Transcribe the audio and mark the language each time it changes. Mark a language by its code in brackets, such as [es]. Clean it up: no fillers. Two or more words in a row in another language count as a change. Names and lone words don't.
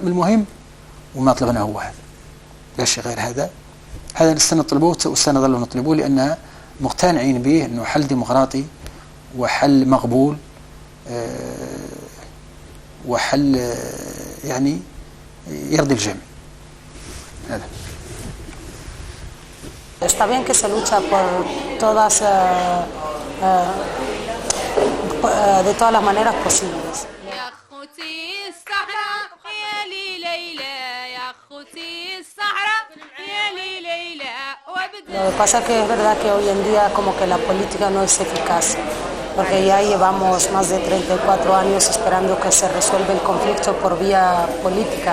[ar] المهم وما طلبنا هو هذا، لا شيء غير هذا. هذا سنطلبه وسنظل نطلبه لأن مقتنعين به أنه حل ديمقراطي وحل مقبول وحل يعني يرضي الجميع. هذا. [es] Está bien que se lucha por todas, de todas las maneras posibles. Lo que pasa es que es verdad que hoy en día como que la política no es eficaz, porque ya llevamos más de 34 años esperando que se resuelva el conflicto por vía política.